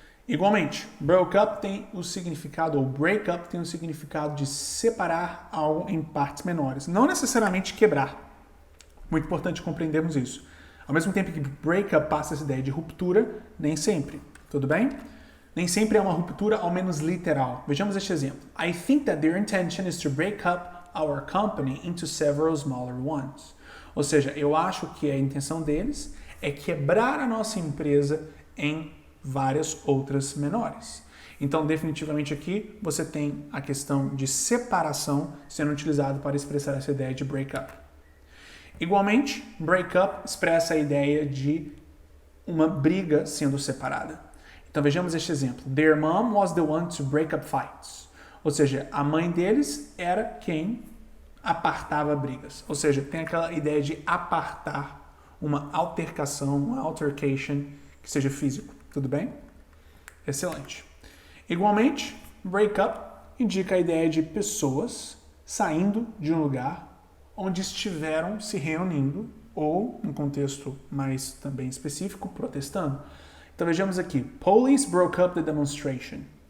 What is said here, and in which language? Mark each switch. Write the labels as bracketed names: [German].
[Portuguese] Igualmente, broke up tem o significado, ou break up tem o significado de separar algo em partes menores. Não necessariamente quebrar. Muito importante compreendermos isso. Ao mesmo tempo que break up passa essa ideia de ruptura, nem sempre. Tudo bem? Nem sempre é uma ruptura, ao menos literal. Vejamos este exemplo. [English] I think that their intention is to break up our company into several smaller ones. [Portuguese] Ou seja, eu acho que a intenção deles é quebrar a nossa empresa em várias outras menores. Então, definitivamente aqui, você tem a questão de separação sendo utilizada para expressar essa ideia de break up. Igualmente, break up expressa a ideia de uma briga sendo separada. Então, vejamos este exemplo. [English] Their mom was the one to break up fights. [Portuguese] Ou seja, a mãe deles era quem apartava brigas. Ou seja, tem aquela ideia de apartar uma altercação, uma altercation que seja físico. Tudo bem? Excelente. Igualmente, break up indica a ideia de pessoas saindo de um lugar onde estiveram se reunindo ou, num contexto mais também específico, protestando. Então vejamos aqui. [English] Police broke up the demonstration.